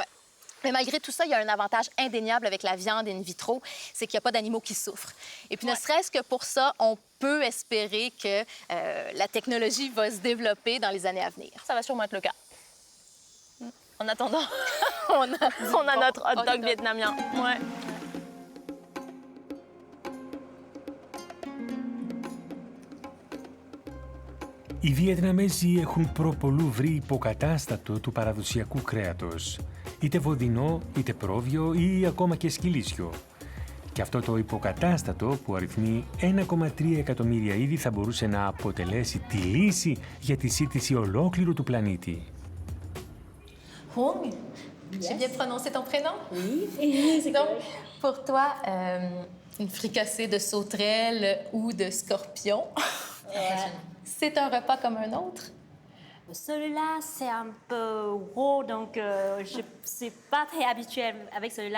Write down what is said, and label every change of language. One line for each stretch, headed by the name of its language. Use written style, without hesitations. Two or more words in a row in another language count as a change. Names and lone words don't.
French: Mais malgré tout ça, il y a un avantage indéniable avec la viande in vitro, c'est qu'il n'y a pas d'animaux qui souffrent. Et puis ne serait-ce que pour ça, on peut espérer que la technologie va se développer dans les années à venir. Ça va sûrement être le cas. En attendant, on a notre hot dog vietnamien. Ouais.
Greek: Οι Βιετναμέζοι έχουν προπολού βρει υποκατάστατο του παραδοσιακού κρέατος, είτε βοδινό, είτε πρόβιο ή ακόμα και σκυλίσιο. Και αυτό το υποκατάστατο που αριθμεί 1,3 εκατομμύρια είδη θα μπορούσε να αποτελέσει τη λύση για τη σύντηση ολόκληρου του πλανήτη.
French: Hong, j'ai bien prononcé ton prénom? Oui. Donc, pour toi, une fricassée de sauterelle ou de scorpion, c'est un repas comme un autre? Celui-là, c'est un peu gros, donc je ne suis pas très habituée avec celui-là.